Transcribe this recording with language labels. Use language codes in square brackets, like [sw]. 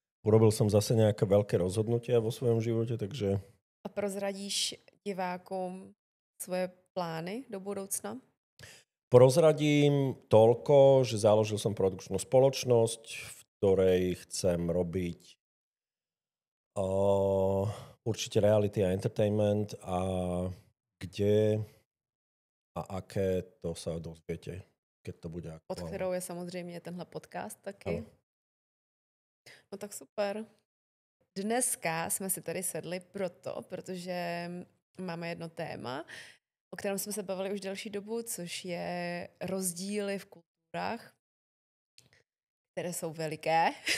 [sk] Urobil som zase nejaké veľké rozhodnutia vo svojom živote, takže... [cs] A prozradíš divákům svoje plány do budoucna? [sk] Prozradím toľko, že založil som produkčnú spoločnosť, v ktorej chcem robiť určite reality a entertainment a kde a aké, to sa dozviete, keď to bude aktuálne. [cs] Pod kterou je samozřejmě tenhle podcast taky. Ano. No tak super. Dneska jsme si tady sedli protože máme jedno téma, o kterém jsme se bavili už delší dobu, což je rozdíly v kulturách, které jsou veliké.